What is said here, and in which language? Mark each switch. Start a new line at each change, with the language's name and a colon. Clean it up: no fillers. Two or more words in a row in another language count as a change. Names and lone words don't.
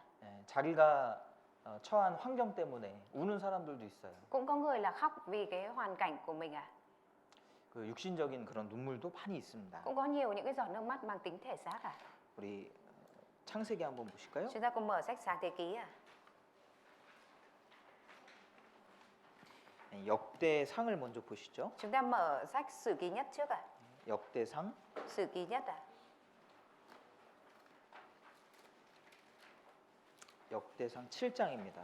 Korean: 자기가 처한 환경 때문에 우는 사람들도 있어요.
Vietnamese: Cũng có người là khóc vì cái hoàn cảnh của mình à?
Korean: 그 육신적인 그런 눈물도 많이 있습니다.
Vietnamese: Cũng có nhiều những cái giọt nước mắt mang tính thể xác à?
Korean: 우리 창세기 한번 보실까요?
Vietnamese: Chúng ta cùng mở sách Sáng Thế Ký à?
Korean: 역대상을 먼저 보시죠.
Vietnamese: Chúng ta mở sách Sử Ký Nhất trước à?
Korean: 역대상
Vietnamese: Sử Ký Nhất à?
Korean: 역대상 7장입니다.